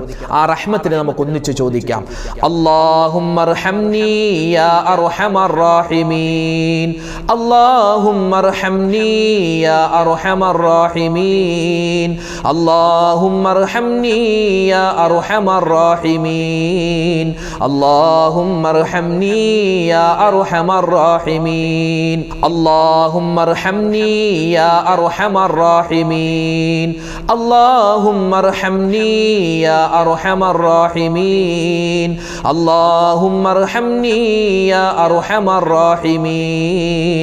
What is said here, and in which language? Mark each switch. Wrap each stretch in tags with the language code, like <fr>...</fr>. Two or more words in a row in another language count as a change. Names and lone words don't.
<ml>ആ റഹ്മത്തിന് നമുക്ക് ഒന്നിച്ചു ചോദിക്കാം.</ml> <ar>اللهم ارحمني يا أرحم الراحمين. اللهم ارحمني يا أرحم الراحمين. اللهم ارحمني يا أرحم الراحمين. اللهم ارحمني يا أرحم الراحمين. اللهم ارحمني يا أرحم الراحمين. اللهم ارحمني يا أرحم الراحمين. اللهم ارحمني يا أرحم الراحمين.</ar>